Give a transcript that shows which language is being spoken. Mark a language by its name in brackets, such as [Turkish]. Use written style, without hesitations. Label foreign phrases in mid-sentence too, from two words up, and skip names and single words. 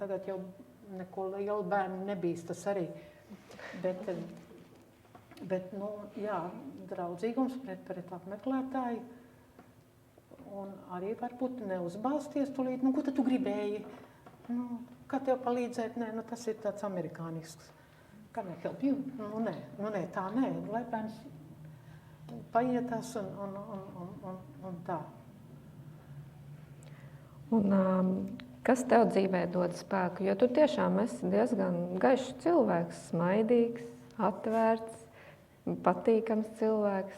[Latvian] Tagad jau neko lielu bērnu nebīstas arī. Bet jā, draudzīgums pret apmeklētāju un arī varbūt neuzbāzties tūlīt. Ko tad tu gribēji? Kā tev palīdzēt? Nē, tas ir tāds amerikānisks. [English] Can I help you? [Latvian] Nē, tā nē. Lai bērns paietās un tā. Un, kas tev dzīvē dod spēku? Jo tu tiešām esi diezgan gaišs cilvēks, smaidīgs, atvērts, patīkams cilvēks.